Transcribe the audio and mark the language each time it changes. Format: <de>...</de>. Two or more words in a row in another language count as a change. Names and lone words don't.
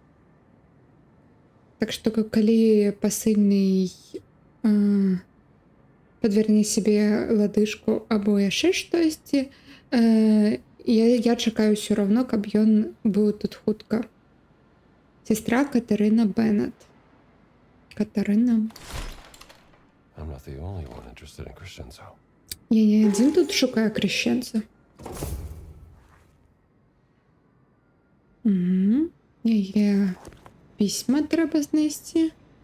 <be>Так што калі пасыльны падверне сябе ладышку або яшчэ штосьці, я чакаю ўсё равно, каб ён быў тут хутка. Сестра Катарына Беннет. Катарына.</be> <en>I'm not the only one interested in Crescenzo.</en> <be>Я не адзін тут шукаю Крэсенца. Яе пісьма трэба знайсці.</be>